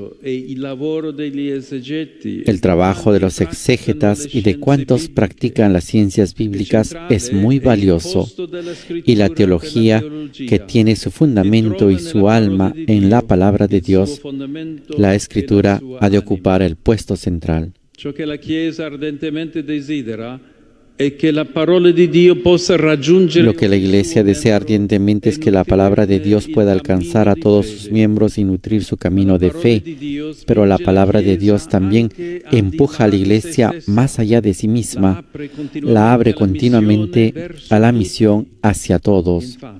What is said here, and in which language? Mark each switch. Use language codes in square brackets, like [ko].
[es] El trabajo de los exégetas y de cuantos practican las ciencias bíblicas es muy valioso, y la teología, que tiene su fundamento y su alma en la palabra de Dios, la Escritura ha de ocupar el puesto central. [it] Ciò che la Chiesa ardentemente desidera è che la parola di Dio possa raggiungere. [es] Lo que la Iglesia desea ardientemente es que la palabra de Dios pueda alcanzar a todos sus miembros y nutrir su camino de fe, pero la palabra de Dios también empuja a la Iglesia más allá de sí misma, la abre continuamente a la misión hacia todos.